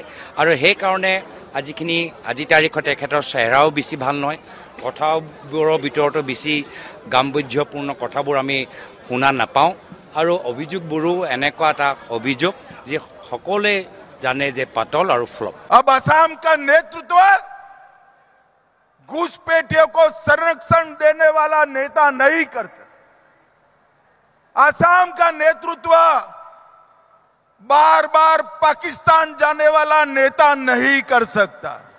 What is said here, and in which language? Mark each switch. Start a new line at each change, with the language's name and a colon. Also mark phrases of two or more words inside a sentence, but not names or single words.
Assamese: আৰু সেইকাৰণে আজি তাৰিখত তেখেতৰ চেহেৰাও বেছি ভাল নহয়, কথাবোৰৰ ভিতৰতো বেছি গাম্ভীৰ্যপূৰ্ণ কথাবোৰ আমি শুনা নাপাওঁ। আৰু অভিযোগবোৰো এনেকুৱা এটা অভিযোগ যে সকলোৱে জানে যে পাতল আৰু ফ্লপ।
Hindi: अब असम का नेतृत्व घुसपैठियों को संरक्षण देने वाला नेता नहीं कर सकता। असम का नेतृत्व बार बार पाकिस्तान जाने वाला नेता नहीं कर सकता।